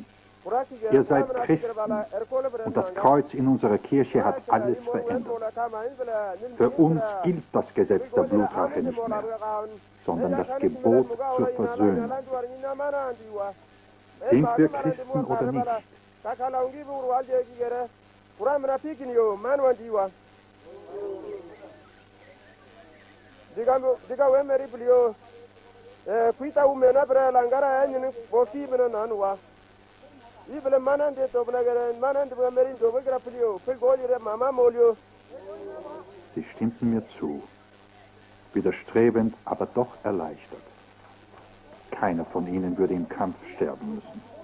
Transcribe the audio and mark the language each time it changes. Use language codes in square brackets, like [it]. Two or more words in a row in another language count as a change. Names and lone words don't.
[de] Ihr seid Christen und das Kreuz in unserer Kirche hat alles verändert. Für uns gilt das Gesetz der Blutrache nicht mehr, sondern das Gebot zur Versöhnung. Sind wir Christen oder nicht? Diga wemeri blio kuita umena bre langara enyi bofi bena nanwa ibele manande to blagere manande wemeri do begra blio pelgolire mama molio. Sie stimmten mir zu, widerstrebend, aber doch erleichtert. Keiner von ihnen würde im Kampf sterben müssen.